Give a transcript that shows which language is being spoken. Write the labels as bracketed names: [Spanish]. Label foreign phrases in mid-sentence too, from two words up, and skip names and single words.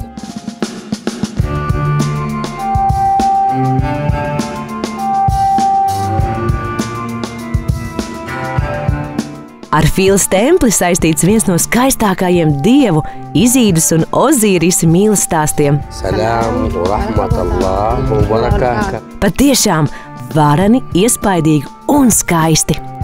[Latvian] Ar Fīlas templi saistīts viens no skaistākajiem dievu Izīdas un Ozīrisa mīlas stāstiem. [Arabic] سلام رحمة الله وبركاته. [Latvian] Patiešām varani, iespaidīgi un skaisti.